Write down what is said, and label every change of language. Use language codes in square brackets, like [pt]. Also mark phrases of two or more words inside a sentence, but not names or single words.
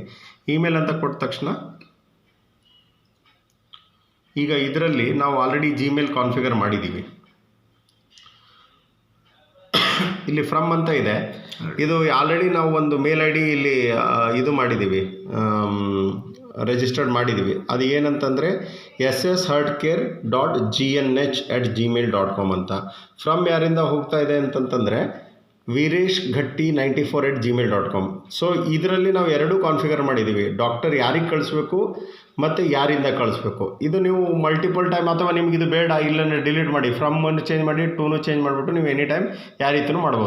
[kn] ಇಮೇಲ್ ಅಂತ ಕೊಟ್ಟ ತಕ್ಷಣ ಈಗ ಇದರಲ್ಲಿ ನಾವು [en] already Gmail configure [kn] ಮಾಡಿದ್ದೀವಿ. ಇಲ್ಲಿ ಫ್ರಮ್ ಅಂತ ಇದೆ, ಇದು ಆಲ್ರೆಡಿ ನಾವು ಒಂದು [en] mail ID [kn] ಇಲ್ಲಿ ಇದು ಮಾಡಿದ್ದೀವಿ, ರಿಜಿಸ್ಟರ್ಡ್ ಮಾಡಿದ್ದೀವಿ. ಅದು ಏನಂತಂದರೆ sshealthcare.gnh@gmail.com ಅಂತ. ಫ್ರಮ್ ಯಾರಿಂದ ಹೋಗ್ತಾ ಇದೆ ಅಂತಂತಂದರೆ ವೀರೇಶ್ ಘಟ್ಟಿ 94@gmail.com. ಸೊ ಇದರಲ್ಲಿ ನಾವು ಎರಡೂ ಕಾನ್ಫಿಗರ್ ಮಾಡಿದ್ದೀವಿ, ಡಾಕ್ಟರ್ ಯಾರಿಗೆ ಕಳಿಸ್ಬೇಕು ಮತ್ತು ಯಾರಿಂದ ಕಳಿಸ್ಬೇಕು. ಇದು ನೀವು [en] multiple time [kn] ಅಥವಾ ನಿಮ್ಗೆ ಇದು ಬೇಡ ಇಲ್ಲಂದರೆ ಡಿಲೀಟ್ ಮಾಡಿ, ಫ್ರಮ್ ಒಂದು ಚೇಂಜ್ ಮಾಡಿ ಟೂನು ಚೇಂಜ್ ಮಾಡಿಬಿಟ್ಟು ನೀವು [en] any time [kn] ಯಾವ ರೀತಿಯೂ ಮಾಡ್ಬೋದು.